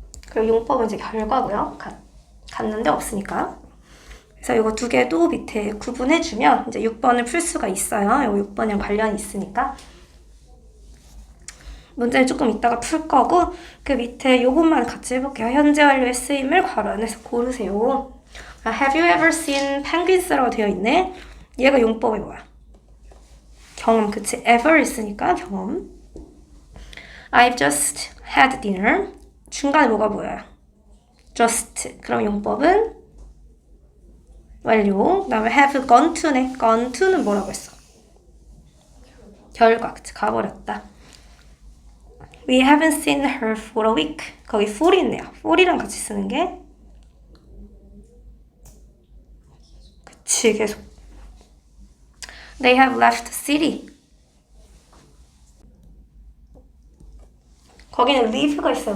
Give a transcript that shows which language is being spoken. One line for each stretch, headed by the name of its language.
Korean: 그리고 용법은 이제 결과고요. 갔는데 없으니까. 그래서 이거 두 개도 밑에 구분해주면 이제 6번을 풀 수가 있어요. 이거 6번이랑 관련이 있으니까. 문제는 조금 이따가 풀 거고 그 밑에 요것만 같이 해볼게요. 현재 완료의 쓰임을 괄호 안에서 고르세요.
English: Have you ever seen penguins
Korean: 라고 되어 있네. 얘가 용법이 뭐야? 경험, 그치? ever 있으니까 경험.
English: I've just had dinner.
Korean: 중간에 뭐가 보여요?
English: just.
Korean: 그럼 용법은 완료. 그 다음에 have gone to네. gone to는 뭐라고 했어? 결과, 그치? 가버렸다.
English: We haven't seen her for a week.
Korean: 거기 for이 있네요. for이랑 같이 쓰는 게 그치, 계속.
English: They have left city.
Korean: 거기는 leave가 있어요.